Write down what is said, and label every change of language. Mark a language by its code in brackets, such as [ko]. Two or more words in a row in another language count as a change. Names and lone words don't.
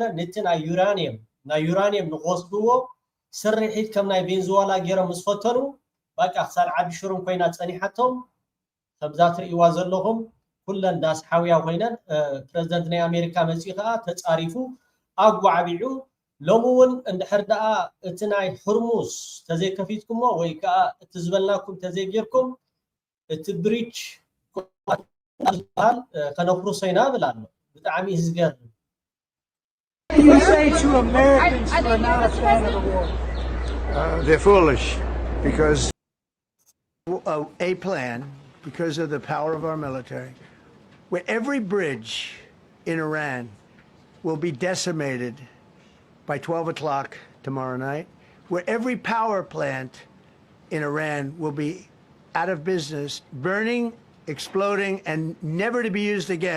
[ti] ነቲ ናይ ዩራኒየም ንወስድዎ ስርሒት ከም ናይ ቬንዙዌላ ገይሮም ዝፈተኑ በቃ ክሳብ ዓዲ ሽሩም ኮይና ፀኒሓቶም ከምዛ ትርእይዋ ዘለኹም ኩለን ዳስ ሓውያ ኮይነን ፕረዚደንት ናይ ኣሜሪካ መፅኢ ከዓ ተፃሪፉ ኣጓዕቢዑ ሎሚ እውን እንድሕር ደኣ እቲ ናይ ሕርሙዝ ተዘይከፊትኩሞ ወይ ከዓ እቲ ዝበልናኩም ተዘይጌርኩም እቲ ብሪጅ ከነፍሩ ሰይና ብል ኣሎ ብጣዕሚ ዝገርም [en] You say to Americans who are not a fan of the war? They're foolish because a plan, because of the power of our military, where every bridge in Iran will be decimated by 12 o'clock tomorrow night, where every power plant in Iran will be out of business, burning, exploding, and never to be used again.